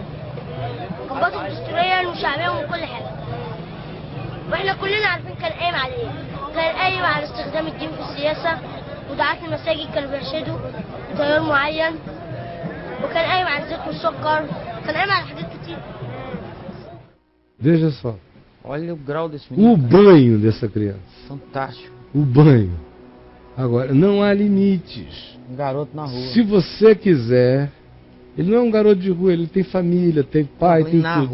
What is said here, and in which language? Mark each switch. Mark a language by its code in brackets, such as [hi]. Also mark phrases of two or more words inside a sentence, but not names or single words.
[ar] كان باطل دستوريا وشعبيا وكل حاجه. واحنا كلنا عارفين كان قايم على ايه. كان قايم على استخدام الدين في السياسه، ودعاة المساجد كانوا بيرشدوا تيار معين، وكان قايم على الزيت والسكر، كان قايم على حاجات كتير. [pt] Veja só. Olha o grau desse menino. O banho dessa criança. Fantástico. O banho. Agora, não há limites. Um garoto na rua. Se você quiser, ele não é um garoto de rua, ele tem família, tem pai, tem tudo.